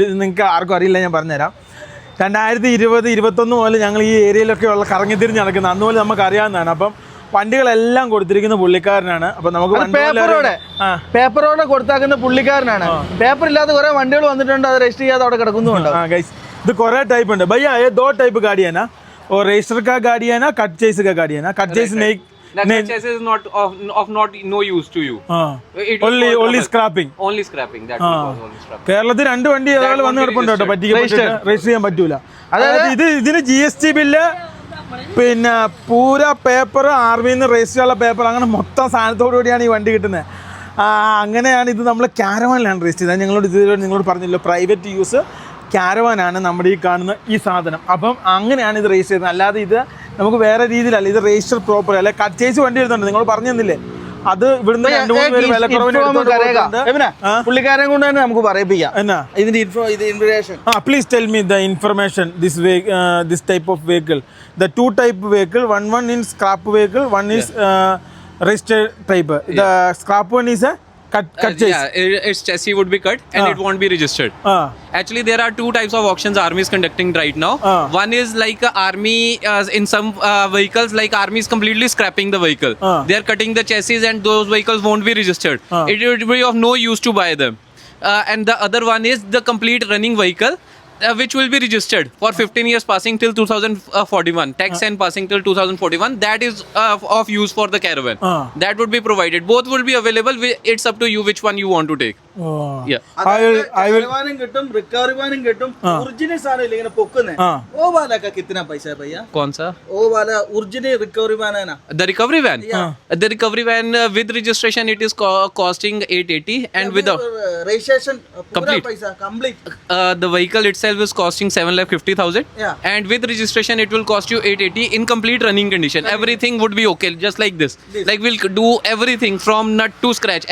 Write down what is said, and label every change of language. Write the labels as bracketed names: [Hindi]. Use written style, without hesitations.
[Malayalam] നിങ്ങൾക്ക് ആർക്കും അറിയില്ല, ഞാൻ പറഞ്ഞുതരാം. 2020-21 മുതൽ ഞങ്ങൾ ഈ ഏരിയയിലൊക്കെ ഉള്ള കറങ്ങി തിരിഞ്ഞ് നടക്കുന്നത്. അന്ന് മുതൽ നമുക്ക് അറിയാവുന്നതാണ്. അപ്പം വണ്ടികളെല്ലാം കൊടുത്തിരിക്കുന്ന പുള്ളിക്കാരനാണ്. അപ്പൊ നമുക്ക് പേപ്പറോടെ കൊടുത്താക്കുന്ന പുള്ളിക്കാരനാണ്. പേപ്പർ ഇല്ലാത്ത കുറെ വണ്ടികൾ വന്നിട്ടുണ്ട്, അത് രജിസ്റ്റർ ചെയ്യാതെ അവിടെ കിടക്കുന്നുണ്ട്. ഇത് കുറെ ടൈപ്പ് ഉണ്ട് ഭയ്യ. [Hindi] 2 टाइप गाड़ी है ना, और रजिस्टर का गाड़ी है ना, कट चेस का गाड़ी है ना. कट चेस नहीं, [English] that chassis is not no use to you. only scrapping. Only scrapping. That was only scrapping. [Malayalam] കേരളത്തിൽ 2 വണ്ടി ഏതായാലും വന്ന് കിടപ്പുണ്ട് കേട്ടോ. രജിസ്റ്റർ ചെയ്യാൻ പറ്റൂല. അതായത് ഇതിന് GST ബില്ല്, പിന്നെ പൂര പേപ്പർ, ആർമിന്ന് രജിസ്റ്റർ ചെയ്യാനുള്ള പേപ്പർ, അങ്ങനെ മൊത്തം സാധനത്തോടു കൂടിയാണ് ഈ വണ്ടി കിട്ടുന്നത്. അങ്ങനെയാണ് ഇത് നമ്മൾ ക്യാരവാനിലാണ് രജിസ്റ്റർ ചെയ്തത്. നിങ്ങളോട് പറഞ്ഞല്ലോ, പ്രൈവറ്റ് യൂസ് ക്യാരവാനാണ് നമ്മുടെ ഈ കാണുന്ന ഈ സാധനം. അപ്പം അങ്ങനെയാണ് ഇത് രജിസ്റ്റർ ചെയ്യുന്നത്. അല്ലാതെ ഇത് നമുക്ക് വേറെ രീതിയിലല്ല. ഇത് രജിസ്റ്റർ പ്രോപ്പർ അല്ലെ. കച്ചേസ് വണ്ടി എടുത്തുണ്ട്, നിങ്ങൾ പറഞ്ഞു തന്നില്ലേ. അത് ഇവിടുന്ന് 2-3 പേര് പുള്ളിക്കാരൻ കൊണ്ട് തന്നെ നമുക്ക് പറയിപ്പിക്കാം എന്നാ ഇതിന്റെ information. [English] Please tell me the information this type of vehicle. The 2 type vehicle, one is scrap vehicle, one is registered type. The scrap one is a cut chase. Yeah, its chassis would be cut and it won't be registered. Actually, there are 2 types of auctions Army is conducting right now. One is like Army, in some vehicles, like Army is completely scrapping the vehicle. They are cutting the chassis and those vehicles won't be registered. It would be of no use to buy them. And the other one is the complete running vehicle, which will be registered for 15 years passing till 2041, tax and passing till 2041. That is of use for the caravan. That would be provided. Both will be available. It's up to you which one you want to take. Yeah. [Malayalam] കിട്ടും, recovery വാനും കിട്ടും. Original സാധനം ഇല്ല ഇങ്ങനെ പൊക്കുന്നേ. [Hindi] ഓ വാല का कितना पैसा है भैया? कौन सा? ओ वाला ओरिजिनल रिकवरी वैन है ना? [English] The recovery van? The recovery van with registration it is costing 880 and with the registration complete पैसा complete. The vehicle itself is costing 7,50,000 and with registration it will cost you 880 in complete running condition. Everything would be okay, just like this. Like we'll do everything from nut to scratch.